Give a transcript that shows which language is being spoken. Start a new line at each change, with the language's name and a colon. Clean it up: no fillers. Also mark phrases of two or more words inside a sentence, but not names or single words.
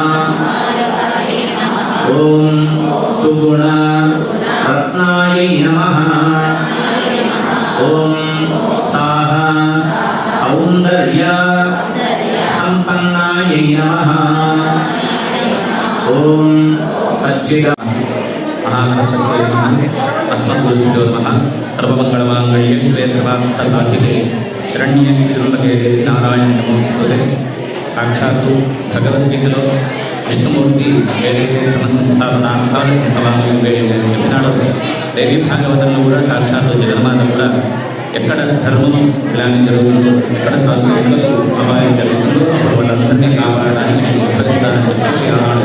Sanskrit: ఓం సుగుణ రత్నాయై నమః. ఓం సాహ సౌందర్య సంపన్నాయై నమః. ఓం సచ్చిద अस्मद्गुरुभ्यो नमः। सर्वमंगलमांगल्ये शिवे सर्वार्थसाधिके शरण्ये त्र्यंबके नारायणे
Telugu: సాక్షాత్తు భగవద్గీతలో విష్ణుమూర్తి ఏదైతే తమ సంస్థాపన చెప్పినాడో దేవీ భాగవతంలో కూడా సాక్షాత్తు జగన్మాత కూడా ఎక్కడ ధర్మం ఇలాంటి జరుగుతుందో, ఎక్కడ సంస్కృతులు అపాయం జరుగుతుందో అప్పుడు వాళ్ళందరినీ కాపాడడానికి నేను ఉద్ధరిస్తానని చెప్పి ఆనాడు